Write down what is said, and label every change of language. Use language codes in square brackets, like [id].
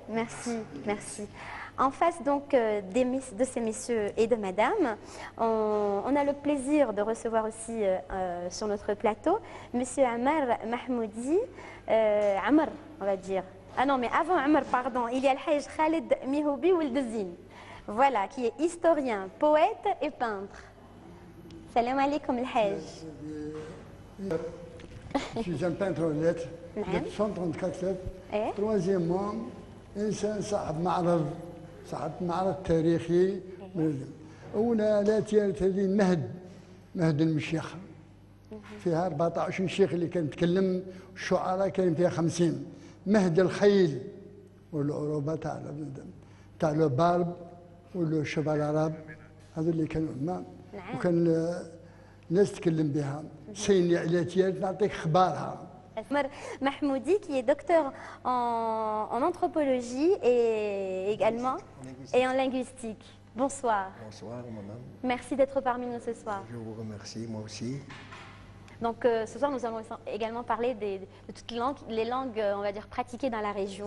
[fr] Merci, merci. En face donc de ces messieurs et de madame, on a le plaisir de recevoir aussi sur notre plateau Monsieur Amar Mahmoudi, Amar on va dire. Ah non, mais avant Amar, pardon, il y a le Hajj Khaled Mihoubi Ouldezine, voilà, qui est historien, poète et peintre. [ar] Salam alaikum el Hajj. [fr] Je suis un peintre aux lettres, j'ai 134 lettres. [ar] Troisièmement, إنسان صاحب معرض تاريخي. أولى لا تيالت هذه مهد المشيخة فيها 14 شيخ اللي كان يتكلم، الشعراء كان فيها 50. مهد الخيل والعروبة تاع لو بارب ولو شبال العرب، هذو اللي كانوا ما وكان الناس تتكلم بها. سيني على تيالت نعطيك خبارها. [fr] Mahmoudi, qui est docteur en anthropologie et également en linguistique. Bonsoir. Bonsoir, madame. Merci d'être parmi nous ce soir. Je vous remercie, moi aussi. Donc ce soir, nous allons également parler de toutes les langues, on va dire, pratiquées dans la région.